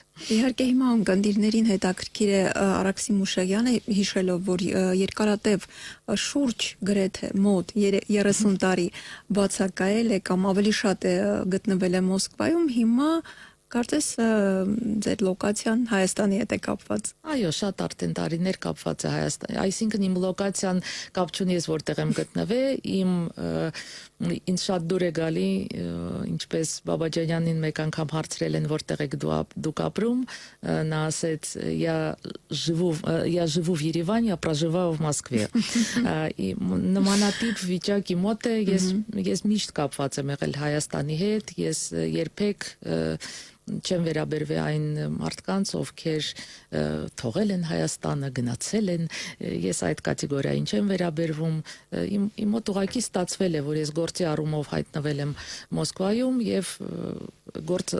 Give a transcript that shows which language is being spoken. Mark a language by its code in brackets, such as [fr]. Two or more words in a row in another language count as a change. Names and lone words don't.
[hy] Իհարկե հիմա ունկնդիրներին հետաքրքիր է Արաքսի Մուշեղյանը հիշելով, որ երկարատև շուրջ գրեթե մոտ 30 տարի բացակայել է կամ ավելի շատ է գտնվել է Մոսկվայում, հիմա կարծես ձեր լոկացիան Հայաստանի հետ է կապված։ Այո, շատ արդեն տարիներ կապված է Հայաստանի, այսինքն իմ լոկացիան կապ չունի ես որտեղ եմ գտնվել, ինձ շատ դուր է գալի, ինչպես Բաբաջանյանին մեկ անգամ հարցրել են որտեղ եք դուք ապրում, նա ասեց [ru] я живу в [hy] Երևան, [ru] я проживаю в Москве։ [hy] Նմանատիպ վիճակի մոտ է, ես միշտ կապված եմ եղել Հայաստանի հետ, ես երբեք չեմ վերաբերվել այն մարդկանց, ովքեր թողել են Հայաստանը, գնացել են, ես այդ կատեգորիային չեմ վերաբերվում, իմ մոտ ուղղակի ստացվել է, որ ես գործի առումով հայտնվել եմ Մոսկվայում եւ գործը